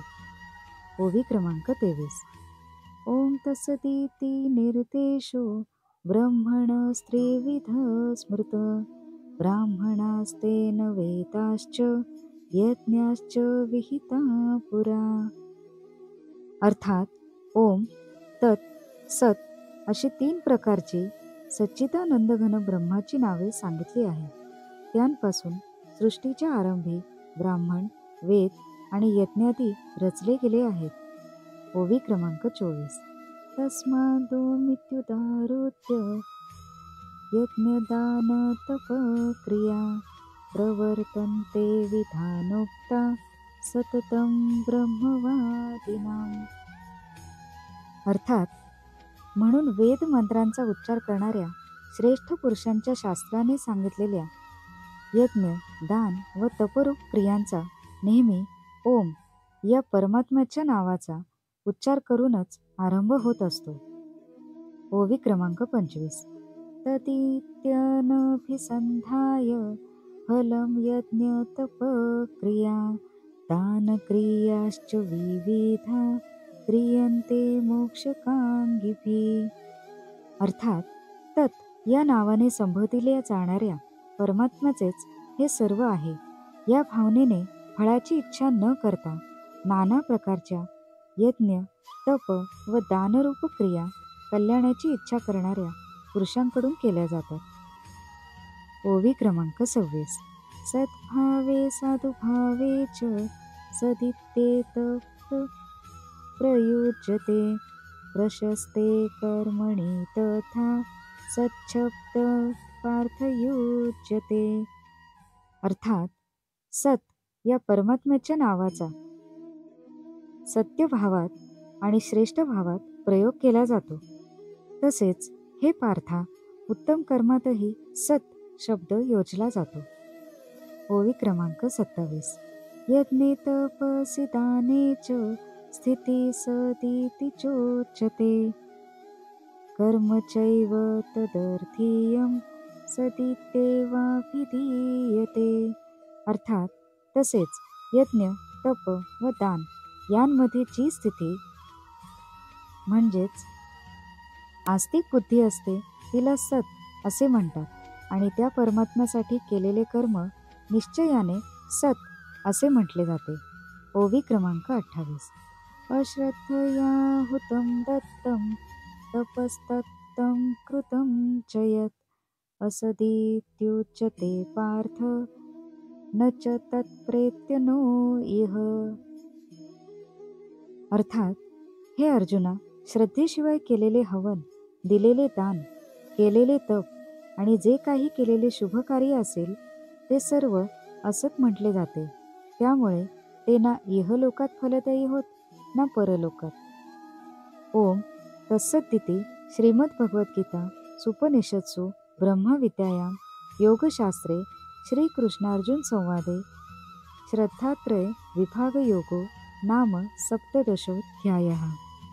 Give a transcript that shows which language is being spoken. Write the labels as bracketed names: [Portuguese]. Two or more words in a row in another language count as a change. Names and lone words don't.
[Marathi] ओवी क्रमांक 23. [Sanskrit] ओम तत्सदिति निर्देशो ब्रह्मणस्त्रिविध स्मृत ब्राह्मणास्तेन वेदाश्च यज्ञाश्च विहिता पुरा. [Marathi] अर्थात, ओम, तत्, सत अशी 3 प्रकारची सच्चिदानंद घन ब्रह्माची नावे सांगितली आहेत. त्यांपासून सृष्टीच्या आरंभी ब्राह्मण, वेद आणि यज्ञादी रचले गेले आहेत. ओवी क्रमांक 24. [Sanskrit] तस्मादोमित्युदाहृत्य यज्ञदानतपक्रिया प्रवर्तन्ते विधानोक्ता सततं ब्रह्मवादिनां. [Marathi] अर्थात, म्हणून वेद मंत्रांचा उच्चार करणाऱ्या श्रेष्ठ पुरुषांच्या शास्त्राने सांगितलेल्या यज्ञ, दान व तपरूप क्रियांचा नेहमी ओम या परमात्म्याच्या नावाचा उच्चार करूनच आरंभ होत असतो. ओवी क्रमांक 25. [Sanskrit] तदित्यनभिसंधाय फलं यज्ञ तपक्रिया दानक्रियाश्च विविधा क्रियन्ते मोक्षकांगिभिः. [Marathi] अर्थात, तत् या नावाने संबोधिल्या जाणाऱ्या परमात्म्याचेच हे सर्व आहे. या भावनेने फळाची इच्छा न करता नाना प्रकारच्या यज्ञ, तप व दानरूप क्रिया कल्याणाची इच्छा करणाऱ्या पुरुषांकडून केल्या जातात. ओवी क्रमांक 26. [Sanskrit] सद्भावे साधुभावे च सदित्ये तप प्रयुज्यते प्रशस्ते कर्मणि तथा सच्छब्द पार्थयुज्यते. [Marathi] अर्थात, सत या परमात्म्याच्या नावाचा सत्यभावात आणि श्रेष्ठ भावात प्रयोग केला जातो. तसेच हे पार्था, उत्तम कर्मातही सत शब्द योजला जातो. ओवी क्रमांक 27. [Sanskrit] यज्ञे तपसि दाने च स्थिती सदिति चोच्यते कर्म चैव तदर्थीयं सदित्येवाभिधीयते. [Marathi] अर्थात, तसेच यज्ञ, तप व दान यांमध्ये जी स्थिती म्हणजेच आस्तिक बुद्धी असते तिला सत असे म्हणतात आणि त्या परमात्म्यासाठी केलेले कर्म निश्चयाने सत असे म्हटले जाते. ओवी क्रमांक 28. [Sanskrit] अश्रद्धया हुतं दत्तं तपस्तत्तं कृतं च यत् असदित्युच्यते पार्थ न च तत्प्रेत्य नो इह. [Marathi] अर्थात, हे अर्जुना, श्रद्धेशिवाय केलेले हवन, दिलेले दान, केलेले तप आणि जे काही केलेले शुभकार्य असेल ते सर्व असत म्हटले जाते. त्यामुळे ते ना इहलोकात फलदायी होत ना परलोकात. [Sanskrit] ओम तत्सदिति श्रीमद्भगवद्गीता सुपनिषत्सु ब्रह्मविद्यायां योगशास्त्रे श्रीकृष्णार्जुन संवादे श्रद्धात्रय विभागयोगो नाम 17. अध्यायः.